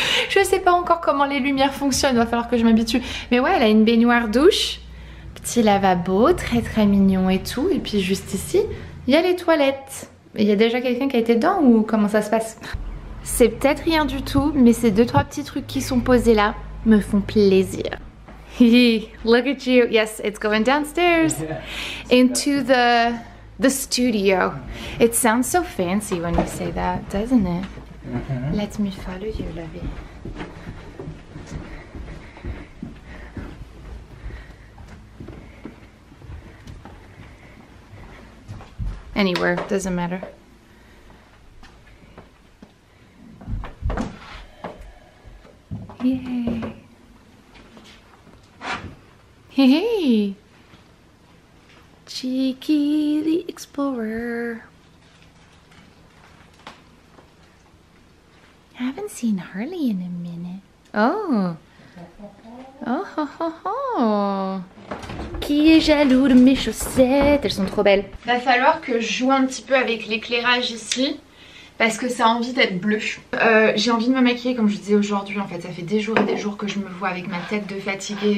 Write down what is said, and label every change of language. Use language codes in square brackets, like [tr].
[fr] Je sais pas encore comment les lumières fonctionnent, il va falloir que je m'habitue. Mais ouais, elle a une baignoire douche, petit lavabo, très mignon et tout. Et puis juste ici, il y a les toilettes. Il y a déjà quelqu'un qui a été dedans ou comment ça se passe? C'est peut-être rien du tout, mais ces 2-3 petits trucs qui sont posés là me font plaisir. [en] Look at you. Yes, it's going downstairs into the studio. It sounds so fancy when you say that, doesn't it? Let me follow you, lovey. Anywhere, doesn't matter. Yay. Hey. Cheeky the Explorer. I haven't seen Harley in a minute. Oh. Oh. [fr] Qui est jaloux de mes chaussettes? Elles sont trop belles. Va falloir que je joue un petit peu avec l'éclairage ici parce que ça a envie d'être bleu. J'ai envie de me maquiller comme je disais aujourd'hui. En fait ça fait des jours et des jours que je me vois avec ma tête de fatiguée.